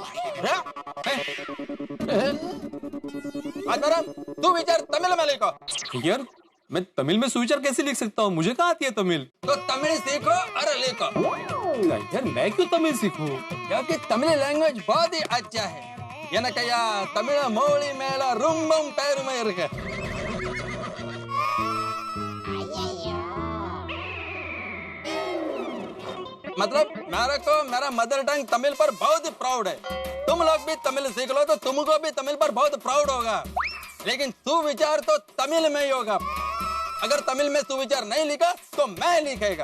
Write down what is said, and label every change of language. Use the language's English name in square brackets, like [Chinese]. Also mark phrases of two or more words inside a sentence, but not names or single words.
[Hindi] तू विचार तमिल में लिखो। यार मैं तमिल में सुविचार कैसे लिख सकता हूँ, मुझे कहाँ आती है तमिल। तो तमिल सीखो और लिखो। यार मैं क्यों तमिल सीखूं? क्योंकि तमिल लैंग्वेज बहुत ही अच्छा है। [Tamil] எனக்கையா தமிழ மொழி மேல ரொம்பவும் பெருமை இருக்கு। [Hindi] मतलब मेरे को मेरा [English] mother tongue [Hindi] तमिल पर बहुत ही प्राउड है। तुम लोग भी तमिल सीख लो तो तुमको भी तमिल पर बहुत प्राउड होगा। लेकिन सुविचार तो तमिल में ही होगा। अगर तमिल में सुविचार नहीं लिखा तो मैं लिखेगा।